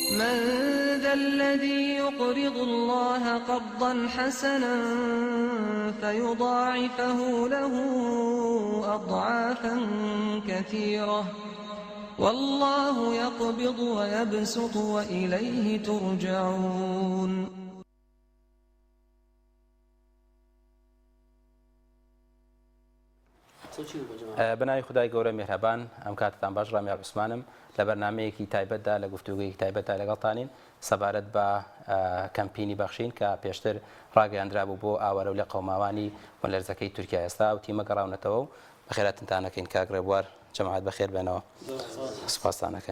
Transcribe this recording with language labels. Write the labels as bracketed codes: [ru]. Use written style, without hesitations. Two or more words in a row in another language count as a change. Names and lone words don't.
[ar] من ذا الذي يقرض الله قرضا حسنا فيضاعفه له أضعافا كثيرة والله يقبض ويبسط وإليه ترجعون. [ckb] بنای خدای گەورە میهرەبان ئەم کاتتان باش ڕامیار عوسمانم لە بەرنامەیەکی تایبەتدا لە گفتوگویەکی تایبەتە لەگەڵتانین سەبارەت بە کەمپینی بەخشین کە پێشتر ڕاگەیاندرا بوو بۆ ئاوارە و لە قەوماوانی وەنلەرزەکەی تورکیا ئێستا و تیمە گەڕاونەتەوە و بەخێراتتانەکەین کاک ڕێبوار جەماعەت بەخێر بێنەوە سوپاستانەکەم.